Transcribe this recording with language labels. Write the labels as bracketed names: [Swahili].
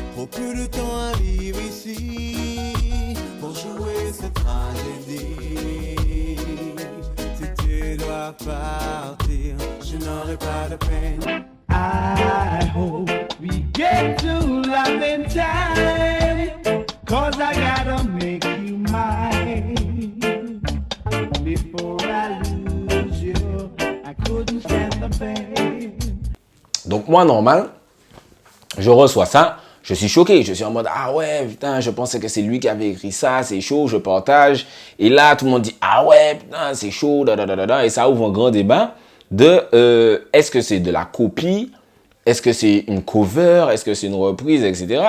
[French] Peu de temps à vivre ici pour jouer cette tragédie. Si tu dois partir, je n'aurai pas de peine. [English] I hope we get to love in time, 'cause I gotta make you mine. Before I lose you, I couldn't stand the pain. [French] Donc moi, normal, je reçois ça. Je suis choqué, je suis en mode « Ah ouais, putain, je pensais que c'est lui qui avait écrit ça, c'est chaud, je partage. » Et là, tout le monde dit « Ah ouais, putain, c'est chaud, da. » Et ça ouvre un grand débat de est-ce que c'est de la copie, est-ce que c'est une cover, est-ce que c'est une reprise, etc.